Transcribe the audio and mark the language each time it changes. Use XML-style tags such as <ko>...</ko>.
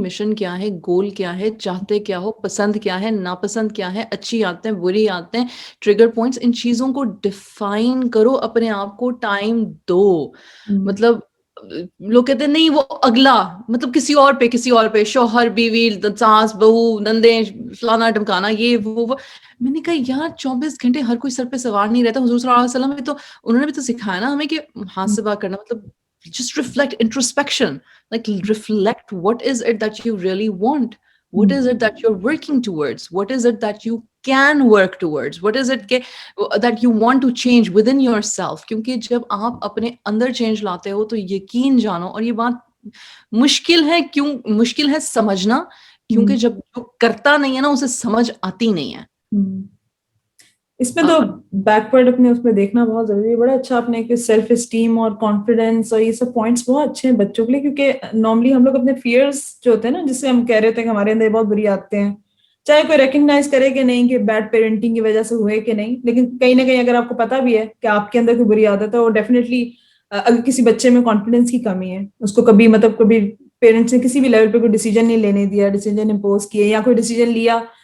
<ur>Mission کیا ہے, گول کیا ہے, چاہتے کیا ہو, پسند کیا ہے, ناپسند کیا ہے, اچھی عادتیں, بری عادتیں, ٹریگر پوائنٹس, ان چیزوں کو ڈیفائن کرو, اپنے آپ کو ٹائم دو. مطلب لوگ کہتے ہیں نہیں وہ اگلا, مطلب کسی اور پہ شوہر بیوی ساس بہو نندیں فلانا ٹمکانا, یہ وہ. میں نے کہا یار 24 گھنٹے ہر کوئی سر پہ سوار نہیں رہتا. حضور صلی اللہ علیہ وسلم تو انہوں نے بھی تو سکھایا نا ہمیں کہ ہاتھ سے بات کرنا, مطلب</ur> <en>just reflect, introspection, like reflect what is it that you really want, what is it that you're working towards, what is it that you can work towards, what is it that you want to change within yourself.</en> <ur>کیونکہ جب آپ اپنے اندر change لاتے ہو تو یقین جانو, اور یہ بات مشکل ہے, کیوں مشکل ہے سمجھنا, کیونکہ جب جو کرتا نہیں ہے نا اسے سمجھ آتی نہیں ہے. اس میں تو بیکورڈ اپنے اس میں دیکھنا بہت ضروری ہے. بڑا اچھا آپ نے سیلف اسٹیم اور کانفیڈینس اور یہ سب پوائنٹس بہت اچھے ہیں بچوں کے لیے, کیونکہ نارملی ہم لوگ اپنے فیئرس جو ہوتے ہیں نا, جس سے ہم کہہ رہے تھے کہ ہمارے اندر بہت بری عادتیں ہیں, چاہے کوئی ریکگنائز کرے کہ نہیں کہ بیڈ پیرنٹنگ کی وجہ سے ہوئے کہ نہیں, لیکن کہیں نہ کہیں اگر آپ کو پتا بھی ہے کہ آپ کے اندر کوئی بری عادت ہے, اور ڈیفینیٹلی اگر کسی بچے میں کانفیڈینس کی کمی ہے, اس کو کبھی پیرنٹس نے کسی بھی لیول پہ کوئی ڈیسیجن نہیں لینے دیا, ڈیسیجن امپوز کیے, یا کوئی ڈیسیجن لیا</ur>